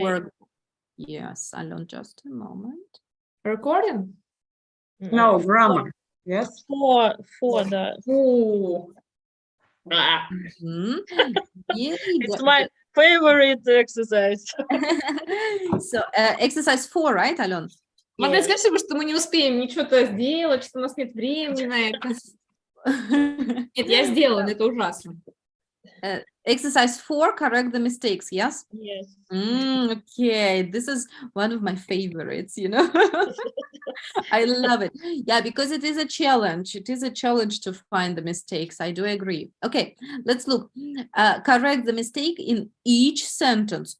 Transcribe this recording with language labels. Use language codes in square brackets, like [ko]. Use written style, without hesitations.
[en] work? Yes, Alon, just a moment. Recording? No, grammar. Yes. For the Ooh. Mhm. Yay, it's my favorite exercise. So, exercise 4, right, Alon? [ru] Могли [en] Yeah. [ru] сказать, что мы не успеем ничего-то сделать, что у нас нет времени на это. Нет, я сделала, но это ужасно. [en] Exercise 4, correct the mistakes, yes? Yes. Okay, this is one of my favorites, you know. I love it. Yeah, because it is a challenge. It is a challenge to find the mistakes. I do agree. Okay, let's look. Correct the mistake in each sentence.